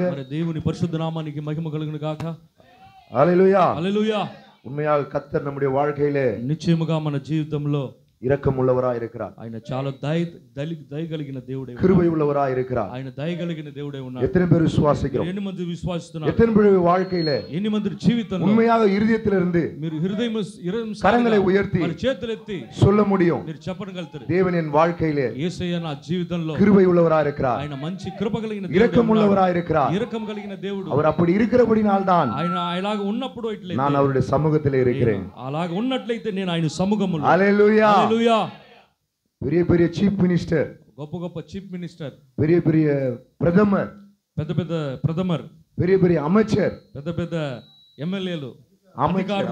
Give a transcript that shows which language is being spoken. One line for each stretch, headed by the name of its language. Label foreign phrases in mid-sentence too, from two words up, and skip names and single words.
Telugu: మరి దేవుని పరిశుద్ధ నామానికి మహిమ కలుగును గాక.
Tamil: ஹல்லேலூயா.
Telugu: హల్లెలూయా.
Tamil: உண்மையாக கர்த்தர் நம்முடைய வாழ்க்கையிலே
Telugu: నిశ్చయముగా మన జీవితంలో
Tamil: இரக்கம் உள்ளவராய் இருக்கிறார்.
Telugu: ఆయన చాలా దయ కలిగిన దేవుడే,
Tamil: கிருபை உள்ளவராய் இருக்கிறார்.
Telugu: ఆయన దయ కలిగిన దేవుడే ఉన్నారు.
Tamil: எத்தனை பேர் விசுவாசிக்கிறோம்?
Telugu: ఎన్ని మంది విశ్వాసిస్తున్నారు?
Tamil: எத்தனை பேர் வாழ்க்கையிலே
Telugu: ఎన్ని మంది జీవితంలో
Tamil: உண்மையாக இருதயத்திலிருந்து
Telugu: మీరు హృదయం
Tamil: கரங்களை உயர்த்தி
Telugu: మరి చేతులెత్తి
Tamil: சொல்ல முடியும்,
Telugu: మీరు చెప్పగలుగుతారు,
Tamil: தேவன் என் வாழ்க்கையிலே
Telugu: యేసయ్య నా జీవితంలో
Tamil: கிருபை உள்ளவராய் இருக்கிறார்,
Telugu: ఆయన మంచి కృప కలిగిన
Tamil: இரக்கம் உள்ளவராய் இருக்கிறார்.
Telugu: இரக்கம் కలిగిన దేవుడు.
Tamil: அவர் அப்படி இருக்கிறபடினால்தான்
Telugu: ఆయన అలాగ ఉన్నప్పుడు ఇట్లయితే
Tamil: நான் அவருடைய சமூகத்திலே இருக்கிறேன்.
Telugu: అలాగ ఉన్నట్లయితే నేను ఆయన సముఖములో.
Tamil: ஹல்லேலூயா.
Telugu: హల్లెలూయా.
Tamil: பெரிய பெரிய
English: chief minister,
Telugu: గొప్ప గొప్ప
English: chief minister,
Tamil: பெரிய பெரிய பிரதமர்,
Telugu: పెద్ద పెద్ద ప్రథమర్,
Tamil: பெரிய பெரிய அமைச்சர்,
Telugu: పెద్ద పెద్ద ఎమ్మెల్యేలు,
Tamil: அமைச்சர்,